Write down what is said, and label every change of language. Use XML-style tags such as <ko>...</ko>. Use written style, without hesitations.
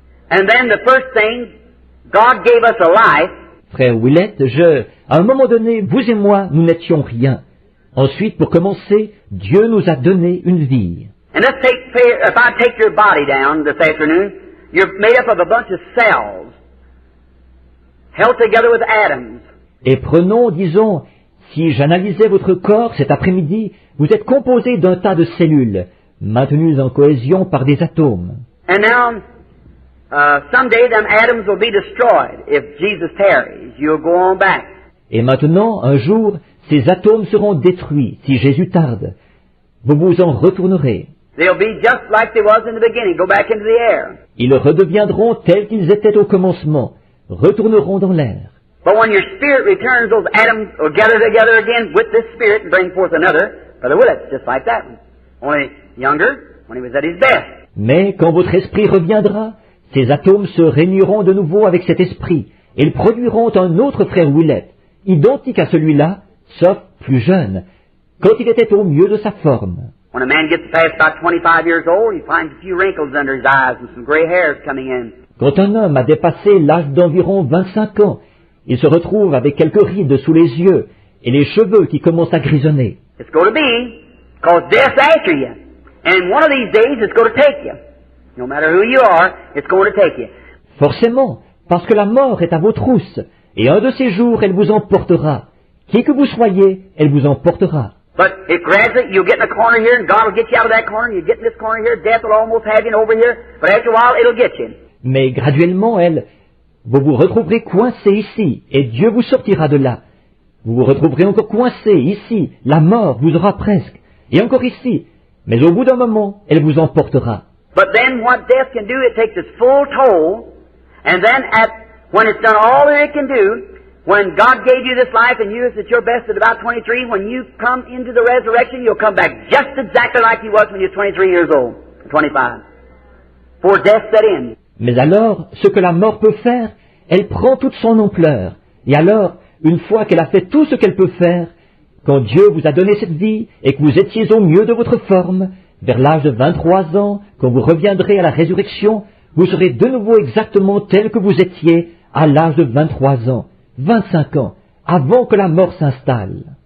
<en>And then the first thing, God gave us a life.</en> <fr>Frère Willett, à un moment donné, vous et moi, nous n'étions rien. Ensuite, pour commencer, Dieu nous a donné une vie.</fr> <en>And let's if I take your body down this afternoon, you're made up of a bunch of cells, held together with atoms.</en> <fr>Et prenons, disons, si j'analysais votre corps cet après-midi, vous êtes composé d'un tas de cellules, maintenues en cohésion par des atomes.</fr> <en>And now, someday them atoms will be destroyed. If Jesus tarries, you'll go on back.</en> <fr>Et maintenant, un jour, ces atomes seront détruits si Jésus tarde. Vous vous en retournerez.</fr> <en>They'll be just like they was in the beginning, go back into the air.</en> <fr>Ils redeviendront tels qu'ils étaient au commencement, retourneront dans l'air.</fr> <en>But when your spirit returns, those atoms will gather together again with this spirit and bring forth another. Brother Willett, just like that one. Only younger, when he was at his best.</en> <fr>Mais quand votre esprit reviendra, ces atomes se réuniront de nouveau avec cet esprit, et ils produiront un autre frère Willett, identique à celui-là, sauf plus jeune, quand il était au mieux de sa forme.</fr> <en>When a man gets past about 25 years old, he finds a few wrinkles under his eyes and some gray hairs coming in.</en> <fr>Quand un homme a dépassé l'âge d'environ 25 ans, il se retrouve avec quelques rides sous les yeux et les cheveux qui commencent à grisonner.</fr> <en>It's going to be, because death's after you. And one of these days it's going to take you. No matter who you are, it's going to take you.</en> <fr>Forcément, parce que la mort est à vos trousses, et un de ces jours elle vous emportera. Qui que vous soyez, elle vous emportera.</fr> <en>But if gradually you'll get in a corner here and God will get you out of that corner, and you get in this corner here, death will almost have you over here, but after a while it'll get you.</en> <fr>Mais graduellement, vous vous retrouverez coincé ici, et Dieu vous sortira de là. Vous vous retrouverez encore coincé ici, la mort vous aura presque, et encore ici, mais au bout d'un moment, elle vous emportera.</fr> <en>But then what death can do, it takes its full toll, and then when it's done all that it can do, when God gave you this life and you is at your best at about 23, when you come into the resurrection, you'll come back just exactly like you was when you were 23 years old, 25, for death set in.</en> <fr>Mais alors, ce que la mort peut faire, elle prend toute son ampleur. Et alors, une fois qu'elle a fait tout ce qu'elle peut faire, quand Dieu vous a donné cette vie et que vous étiez au mieux de votre forme, vers l'âge de 23 ans, quand vous reviendrez à la résurrection, vous serez de nouveau exactement tel que vous étiez à l'âge de 23 ans, 25 ans, avant que la mort s'installe.</fr>